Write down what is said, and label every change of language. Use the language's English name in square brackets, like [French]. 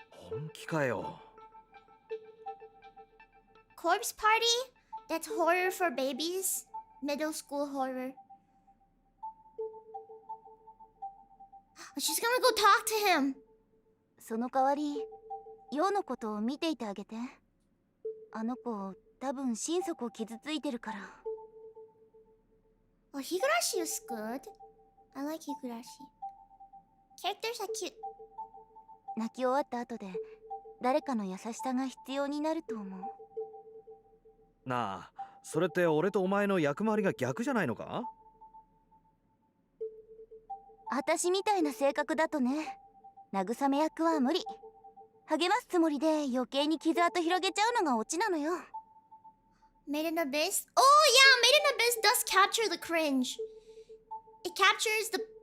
[Japanese] 本気かよ。 [English] Corpse Party? That's horror for babies. Middle school horror. She's gonna go talk to him. [Japanese] その代わりヨウのことを見ていてあげて。あの子多分心底傷ついてるから。 [English] Oh, Higurashi is good. I like Higurashi. Characters are cute. [Japanese] 泣き終わった後で誰かの優しさが必要になると思う。なあ、それって俺とお前の役回りが逆じゃないのか？あたしみたいな性格だとね、慰め役は無理。励ますつもりで余計に傷跡広げちゃうのがオチなのよ。 [English] Made in Abyss? Oh yeah, Made in Abyss does capture the cringe. It captures the